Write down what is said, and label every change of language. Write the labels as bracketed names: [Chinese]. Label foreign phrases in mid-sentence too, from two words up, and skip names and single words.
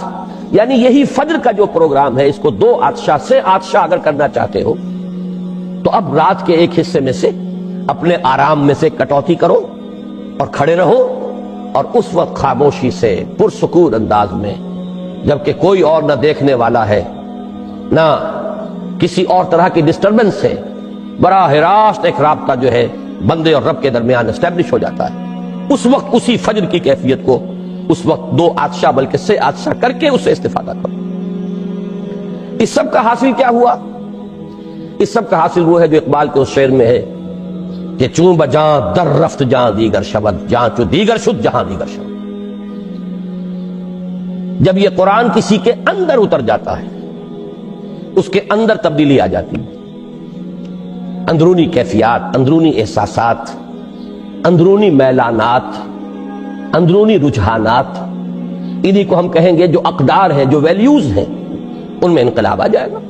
[Urdu] یعنی یہی فجر کا جو پروگرام ہے، اس کو 2 عطشہ سے عطشہ اگر کرنا چاہتے ہو تو اب رات کے ایک حصے میں سے اپنے آرام میں سے کٹوتی کرو اور کھڑے رہو، اور اس وقت خاموشی سے پرسکون انداز میں، جبکہ کوئی اور نہ دیکھنے والا ہے نہ کسی اور طرح کی ڈسٹربنس ہے، براہ راست ایک رابطہ جو ہے بندے اور رب کے درمیان اسٹیبلش ہو جاتا ہے. اس وقت اسی فجر کی کیفیت کو اس وقت 2 عطشہ بلکہ 6 عطشہ کر کے اس سے استفادہ کرو. اس سب کا حاصل کیا ہوا؟ اس سب کا حاصل وہ ہے جو اقبال کے اس شعر میں ہے کہ [Persian] چون بجاں در رفت جہاں دیگر شود، جہاں چو دیگر شد جہاں دیگر شود. [Urdu] جب یہ قرآن کسی کے اندر اتر جاتا ہے اس کے اندر تبدیلی آ جاتی ہے. اندرونی کیفیات، اندرونی احساسات، اندرونی میلانات، اندرونی رجحانات، انہی کو ہم کہیں گے جو اقدار ہیں، جو ویلیوز ہیں، ان میں انقلاب آ جائے گا.